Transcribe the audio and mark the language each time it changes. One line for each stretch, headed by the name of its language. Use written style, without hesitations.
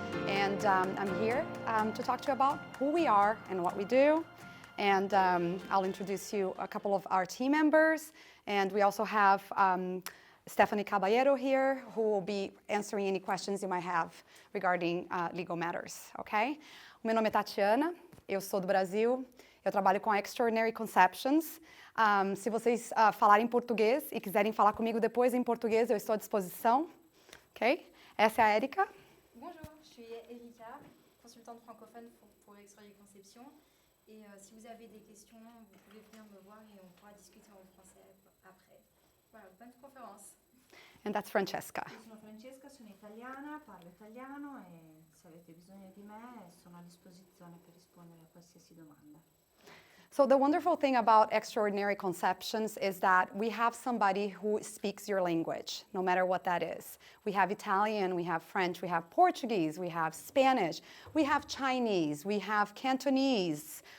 English: And I'm here to talk to you about who we are and what we do. And I'll introduce you a couple of our team members. And we also have Stephanie Caballero here, who will be answering any questions you might have regarding legal matters, okay?
Portuguese: Meu nome é Tatiana, eu sou do Brasil, eu trabalho com a Extraordinary Conceptions. Se vocês falarem português e quiserem falar comigo depois em português, eu estou à disposição, ok? Essa é a Erika.
French: Bonjour, je suis Erika, consultante francophone pour Extraordinary Conception. Et si vous avez des questions, vous pouvez venir me voir et on pourra discuter en français après. Voilà, bonne conférence.
English: And that's Francesca.
Italian: Io sono Francesca, sono italiana, parlo italiano e se avete bisogno di me sono a disposizione per rispondere a qualsiasi domanda.
English: So the wonderful thing about Extraordinary Conceptions is that we have somebody who speaks your language, no matter what that is. We have Italian, we have French, we have Portuguese, we have Spanish, we have Chinese, we have Cantonese.